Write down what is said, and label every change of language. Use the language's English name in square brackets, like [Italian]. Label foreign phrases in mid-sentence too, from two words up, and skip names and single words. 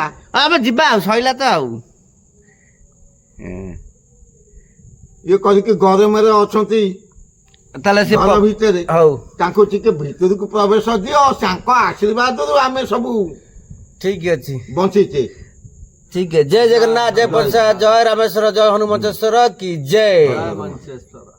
[Odia] ଆମେ ଯିବା ଆଉ ସଇଲା ତ ଆଉ ଇଏ କରିକି ଗରମରେ ଅଛନ୍ତି ତାହେଲେ ସେ ଘର ଭିତରେ ହଉ ତାଙ୍କୁ ଟିକେ ଭିତରକୁ ପ୍ରବେଶ ଦିଅ। ତାଙ୍କ ଆଶୀର୍ବାଦରୁ ଆମେ ସବୁ ଠିକ ଅଛି ବଞ୍ଚିଛେ। [Hindi] ठीक है। जय जगन्नाथ, जय प्रसाद, जय रामेश्वर, जय हनुमंतेश्वर की जय।